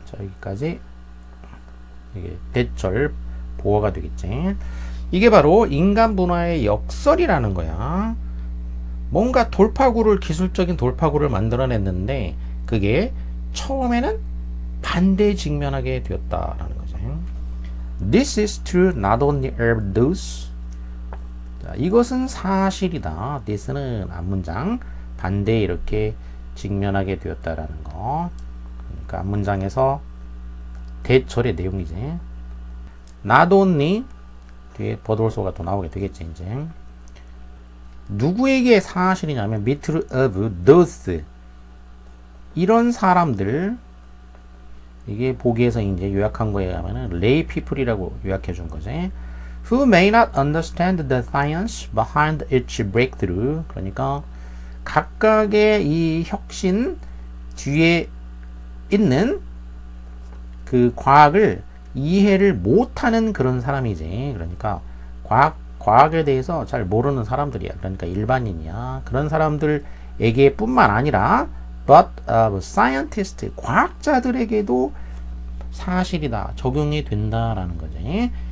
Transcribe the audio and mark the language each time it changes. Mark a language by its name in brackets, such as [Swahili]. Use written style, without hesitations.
[Korean] 자, 여기까지 이게 대절 보어가 되겠지. 이게 바로 인간 문화의 역설이라는 거야. 뭔가 기술적인 돌파구를 만들어냈는데 그게 처음에는 반대에 직면하게 되었다라는 거죠. [English] This is true not only of those. [Korean] 자, 이것은 사실이다. this는 앞문장, 반대에 이렇게 직면하게 되었다라는 거. 그러니까 앞문장에서 대절의 내용이지. [English] Not only, [Korean] 뒤에 버돌소가 또 나오게 되겠지, 이제. 누구에게 사실이냐면 밑으로 [English] of those, [Korean] 이런 사람들, 이게 보기에서 이제 요약한 거에 하면은 [English] lay people [Korean] 이라고 요약해 준 거지. [English] Who may not understand the science behind each breakthrough. [Korean] 그러니까 각각의 이 혁신 뒤에 있는 그 과학을 이해를 못하는 그런 사람이지. 그러니까 과학에 대해서 잘 모르는 사람들이야. 그러니까 일반인이야. 그런 사람들에게 뿐만 아니라 [English] but scientist, [Korean] 과학자들에게도 사실이다, 적용이 된다라는 거지.